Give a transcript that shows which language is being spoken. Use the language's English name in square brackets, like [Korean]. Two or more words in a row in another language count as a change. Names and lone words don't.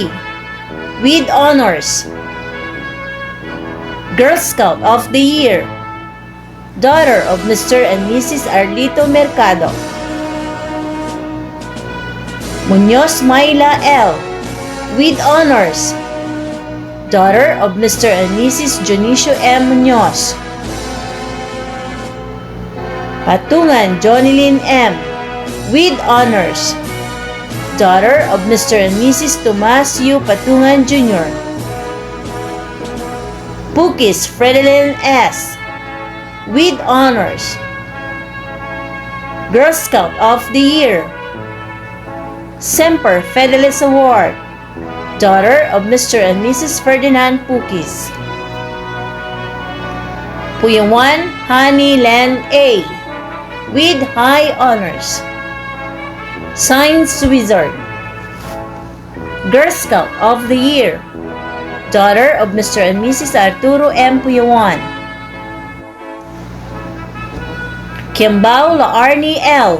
[English] with honors, Girl Scout of the Year, daughter of Mr. and Mrs. Arlito Mercado. Muñoz Mayla L. with honors, daughter of Mr. and Mrs. Jonicio M. Muñoz. Patungan Jonilyn M. with honors, daughter of Mr. and Mrs. Tomas U. Patungan Jr. Pukis Fredelyn S. with honors, Girl Scout of the Year, Semper Fidelis Award, daughter of Mr. and Mrs. Ferdinand Pukis. Puyawan Honey Len A. with high honors, Science Wizard, Girl Scout of the Year, daughter of Mr. and Mrs. Arturo M. Puyawan. Kiambao Laarni L.